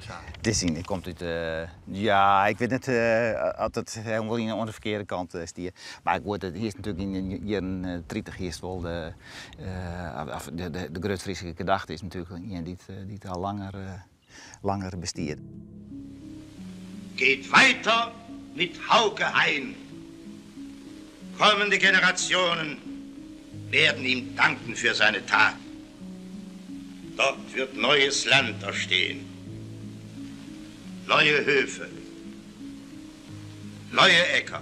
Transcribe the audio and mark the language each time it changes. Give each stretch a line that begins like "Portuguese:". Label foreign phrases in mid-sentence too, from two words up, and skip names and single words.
Dutch: Het is zien, het komt uit, ja, ik weet niet of het helemaal in de verkeerde kant stier. Maar ik word het hier is natuurlijk in de jaren 30 eerst wel de Groot-Friese gedachte is natuurlijk een die het al langer bestiert.
German: Geht weiter mit Hauke Hein. Kommende Generationen werden ihm danken für seine Tat. Dort wird neues Land erstehen. Neue Höfe. Neue Äcker.